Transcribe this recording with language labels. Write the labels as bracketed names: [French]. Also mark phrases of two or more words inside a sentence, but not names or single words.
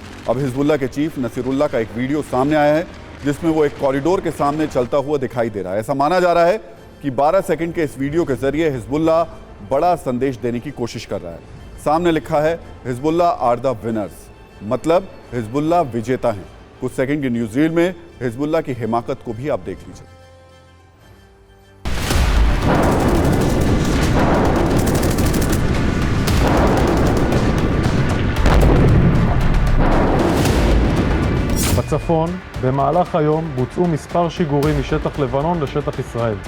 [Hindi] अब हिजबुल्लाह के चीफ नसीरुल्लाह का एक वीडियो सामने आया है जिसमें वो एक कॉरिडोर के सामने चलता हुआ दिखाई दे रहा है। ऐसा माना जा रहा है कि 12 सेकंड के इस वीडियो के जरिए हिजबुल्लाह बड़ा संदेश देने की कोशिश कर रहा है। सामने लिखा है हिजबुल्लाह [English] are the winners, [Hindi] मतलब हिजबुल्लाह विजेता हैं। कुछ सेकंड की [English] news reel [Hindi] में हिजबुल्लाह की हिमाकत को भी आप देख लीजिए। [Hebrew] בצפון, במהלך היום בוצעו מספר שיגורים משטח לבנון לשטח ישראל.